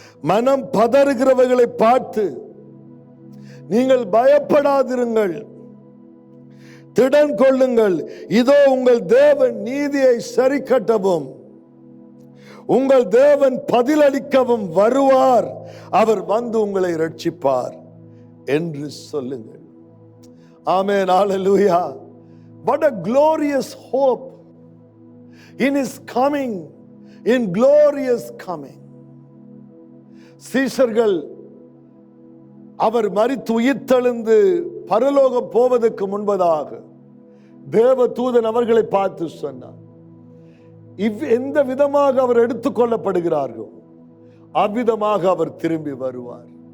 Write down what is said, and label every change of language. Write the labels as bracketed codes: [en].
[ta] மனம் பதறுகிறவர்களை பார்த்து நீங்கள் பயப்படாதிருங்கள், திடன் கொள்ளுங்கள், இதோ உங்கள் தேவன் நீதியை சரி கட்டவும் உங்கள் தேவன் பதிலளிக்கவும் வருவார், அவர் வந்து உங்களை ரட்சிப்பார் என்று சொல்லுங்கள். ஆமென். ஹல்லேலூயா. [en] What a glorious hope in his coming, in glorious coming. [ta] சீஷர்கள் அவர் மரித்து உயிர்த்தெழுந்து பரலோகம் போவதற்கு முன்பதாக தேவ தூதன் அவர்களை பார்த்து சொன்னார், எந்த விதமாக அவர் எடுத்துக்கொள்ளப்படுகிறார்கள் அவ்விதமாக அவர் திரும்பி வருவார்.